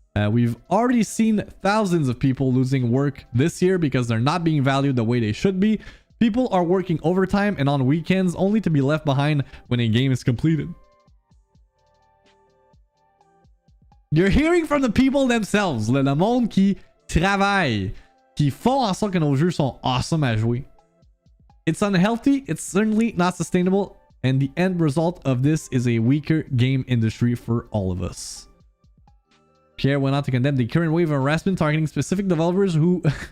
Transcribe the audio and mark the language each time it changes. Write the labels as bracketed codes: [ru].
[en] We've already seen thousands of people losing work this year because they're not being valued the way they should be. People are working overtime and on weekends only to be left behind when a game is completed. You're hearing from the people themselves. [fr] Le monde qui travaille, qui font en sorte que nos jeux sont awesome à jouer. [en] It's unhealthy, it's certainly not sustainable, and the end result of this is a weaker game industry for all of us. Pierre went on to condemn the current wave of harassment targeting specific developers who...